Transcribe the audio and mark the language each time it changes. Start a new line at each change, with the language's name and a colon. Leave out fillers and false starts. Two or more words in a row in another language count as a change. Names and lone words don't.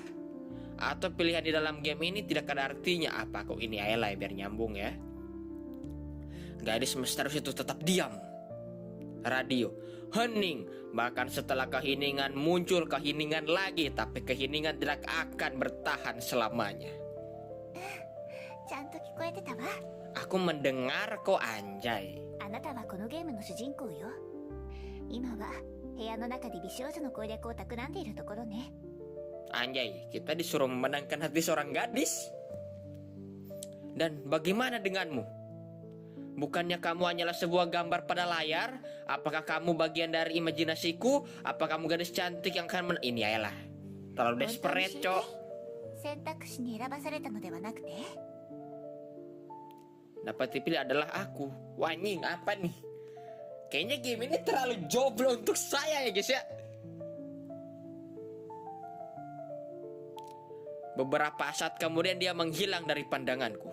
Indonesian: Atau pilihan di dalam game ini tidak ada artinya? Apa kok ini ayolah biar nyambung ya. Gadis misterius itu tetap diam. Radio, hening. Bahkan setelah keheningan muncul keheningan lagi. Tapi keheningan tidak akan bertahan selamanya.
Japanese: ちゃんと聞こえてたわ。
Indonesian: Aku mendengar kok anjay.
Japanese: あなたはこのゲームの主人公よ。今は部屋の中で美少女の攻略を企んでいるところね。
Indonesian: Anjay, kita disuruh memenangkan hati seorang gadis. Dan bagaimana denganmu? Bukannya kamu hanyalah sebuah gambar pada layar? Apakah kamu bagian dari imajinasiku? Apa kamu gadis cantik yang akan Ini ayalah terlalu desperate, cok.
Japanese: 選択肢に選ばされたのではなくて
Indonesian: Dapat dipilih adalah aku. Wanying, apa nih? Kayaknya game ini terlalu jomblo untuk saya ya guys ya. Beberapa saat kemudian dia menghilang dari pandanganku.